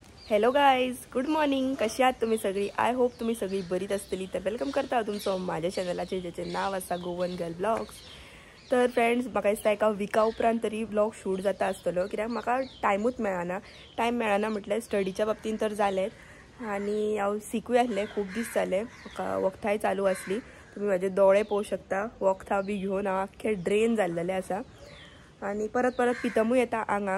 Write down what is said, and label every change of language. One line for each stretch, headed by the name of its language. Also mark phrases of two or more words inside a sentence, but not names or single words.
English: Hello guys, good morning.
Marathi: कशी आहात तुम्ही सगळी?
English: I hope
Konkani: तुम्ही सगळी बरीच असतली. तर वेलकम करता तुमचं माझ्या चॅनलाचे ज्याचे नाव असा गोवन गर्ल ब्लॉग्स. तर फ्रेंड्स, म्हाका दिसता एका विका उपरांत तरी ब्लॉग शूट जाता आसतलो, कित्याक म्हाका टायमूच मेळना म्हटल्यार स्टडीच्या बाबतीन तर जालें आनी हांव सिकूय आसलें. खूब दीस जाले म्हाका वखदाय चालू आसली. तुम्ही माझे दोळे पळोवंक शकता. वखदां बी घेवन हांव आख्खे ड्रेन जाल्लेलें आसा आनी परत पितमूय येता आंगांक.